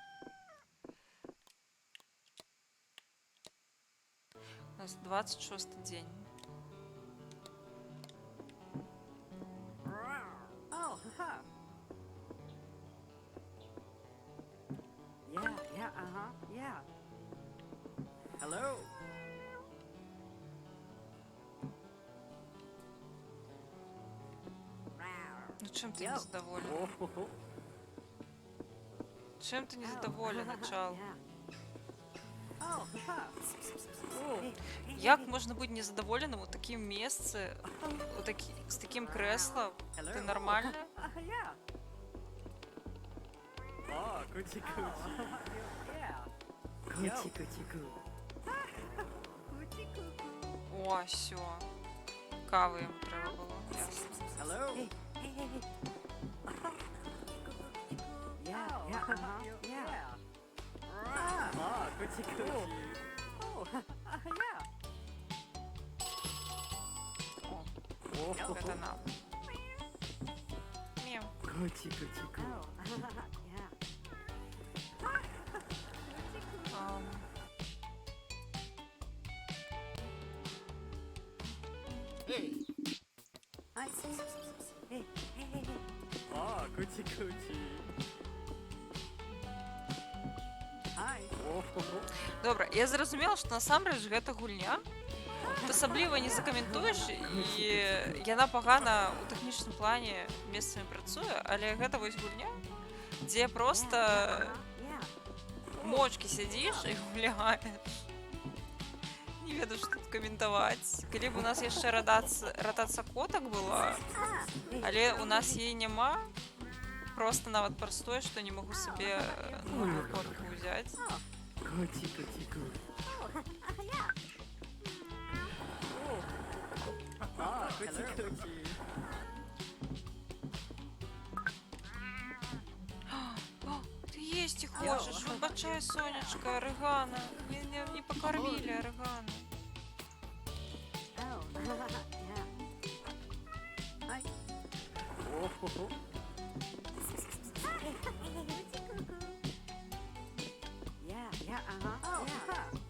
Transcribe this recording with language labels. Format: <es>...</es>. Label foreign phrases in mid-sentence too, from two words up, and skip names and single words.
<uk>У нас 26-й день.</uk> <en>Oh, haha. Yeah, yeah, yeah. Hello.</en> <uk>Ну чим ти</uk> <en>Yo.</en> <uk>незадоволен?</uk> <en>Oh,</en> <uk>Чим ти незадоволен, начал?</uk> <en>Oh, haha.</en> <uk>Як можна бути незадоволеним у таким місці, з таким креслом? Ти нормально?</uk> <en>Yeah. Oh, coochie coochie. Yeah. Coochie coochie coo. Coochie coo.</en> <uk>О, все. Кави йому треба було. Ясно.</uk> <en>Hello. Hey, hey, hey, hey. Yeah, yeah, yeah. Ah, coochie coochie. Oh, yeah.</en> <uk>О, це нам. Мяу.</uk> <en>Coochie coochie coo. Yeah. Ам, Hey. Hi. Hey, hey, hey, hey. Oh, coochie coochie. Hi.</en> <uk>Добре, я зрозуміла, що</uk> <be>насамрэч гэта гульня. Тут асабліва не закаментуеш, і яна пагана ў тэхнічным плане месцамі працуе, але гэта вось гульня, дзе проста</be> <en>Yeah.</en> <be>мочкі сядзіш і гуляеш. Не ведаю, што тут каментаваць. Калі б у нас яшчэ ратацыя котак была, але у нас яе няма, просто нават простое, што не магу сабе новую котку ўзяць.</be> <en>Coochie coochie coo. Ah, coochie coochie. О,</en> <be>ты есці хочаш, выбачай, сонечка, арыгана. Не пакармілі арыгана.</be> <en>Oh, yeah. Hi. Yeah, yeah, yeah.</en>